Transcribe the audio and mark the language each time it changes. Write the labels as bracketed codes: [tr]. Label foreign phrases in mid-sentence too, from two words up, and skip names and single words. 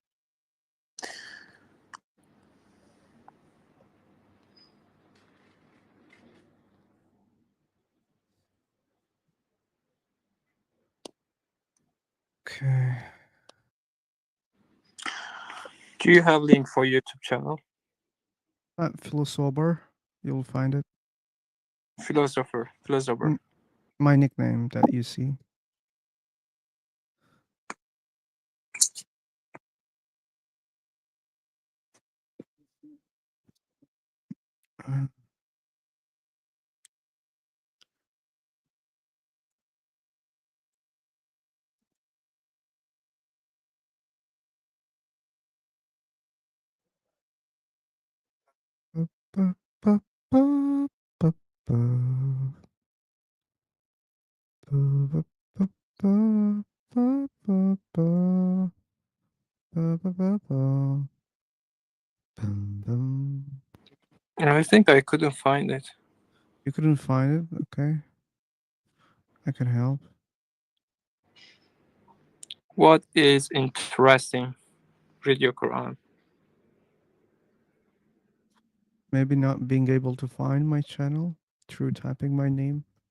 [en] Okay. Do you have link for YouTube channel? Philosopher. You'll find it. Philosopher. Mm. My nickname that you see. Uh, ba- ba- ba- ba- ba- ba. Ba- ba- ba- ba- ba- ba- ba. Ba- ba- ba- ba. Bum, bum. I think I couldn't find it. You couldn't find it? Okay. I can help. What is interesting? Read your Quran. Maybe not being able to find my channel through typing my name.